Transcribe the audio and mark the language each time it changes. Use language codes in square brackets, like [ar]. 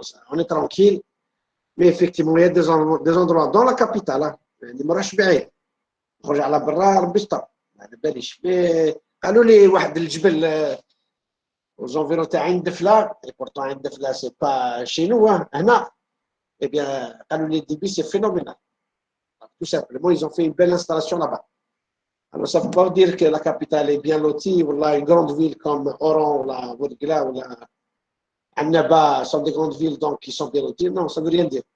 [fr] On est tranquille. Mais effectivement, il y a des endroits dans la capitale. [ar] اللي ما راهش بعيد. خرج على برا ربي يستر. ما على باليش. قالوا لي واحد الجبل aux environs تاع عين دفله. [fr] Et pourtant, عين دفله, c'est pas chez nous. [ar] هنا. [fr] Eh bien, قالوا لي الديبي, c'est phénoménal. Tout simplement, ils ont fait une belle installation là-bas. Alors, ça ne veut pas dire que la capitale est bien lotie, ou là, une grande ville comme Oran, ou la Bourgla, ou la Annaba sont des grandes villes donc, qui sont bien loties. Non, ça ne veut rien dire.